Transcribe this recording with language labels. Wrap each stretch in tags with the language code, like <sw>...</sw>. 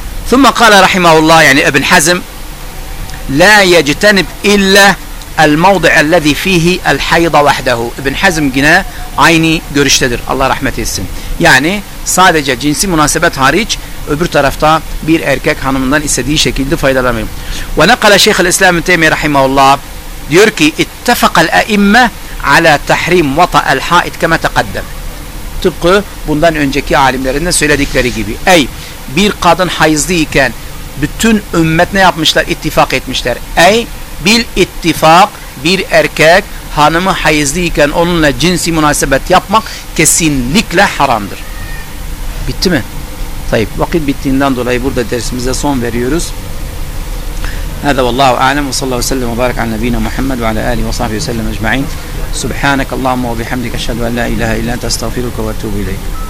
<ar>ثم قال رحمه الله يعني ابن حزم لا يجتنب إلا الموضع الذي فيه الحيض وحده.</ar> <tr>ابن حزم yine aynı görüştedir. Allah rahmet etsin. Yani sadece cinsi münasebet hariç öbür tarafta bir erkek hanımından istediği şekilde faydalanmıyor.</tr> <ar>ونقل شيخ الإسلام تيمي رحمه الله</ar> <tr>diyor ki</tr> <ar>اتفق الأئمة على تحريم وطأ الحائض كما تقدم.</ar> <tr>Tıpkı bundan önceki alimlerinden söyledikleri gibi. Ey bir kadın hayızlıyken bütün ümmet ne yapmışlar? İttifak etmişler. Ey bil ittifak bir erkek hanımı hayızlıyken onunla cinsi münasebet yapmak kesinlikle haramdır. Bitti mi? Tayyip vakit bittiğinden dolayı burada dersimize son veriyoruz.</tr> <ar>هذا والله أعلم وصلى الله وسلم وبارك على نبينا محمد وعلى آله وصحبه وسلم أجمعين سبحانك اللهم وبحمدك أشهد أن لا إله إلا أنت أستغفرك وأتوب إليك</ar>